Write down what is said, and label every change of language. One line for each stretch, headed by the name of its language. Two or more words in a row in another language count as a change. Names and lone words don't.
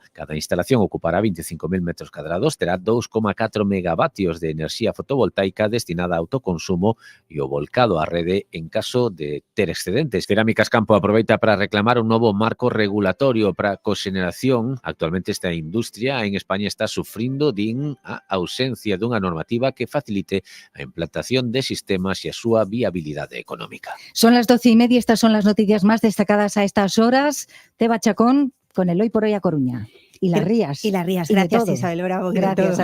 Galician: Cada instalación ocupará 25.000
Spanish: metros cuadrados,
Galician: terá 2,4 megavatios de enerxía fotovoltaica destinada a autoconsumo e o volcado á rede en caso de ter excedentes. Cerámicas Campo aproveita para reclamar un novo marco regulatorio para a coxeneración. Actualmente esta industria en España está sufrindo a ausencia dunha normativa que facilite a implantación de sistemas e a súa viabilidade económica.
Spanish: Son las 12:30, estas son las noticias más destacadas a estas horas. Teba Chacón con el Hoy por Hoy a Coruña. Y las Rías. Y las Rías. Gracias, Isabel Bravo. Gracias.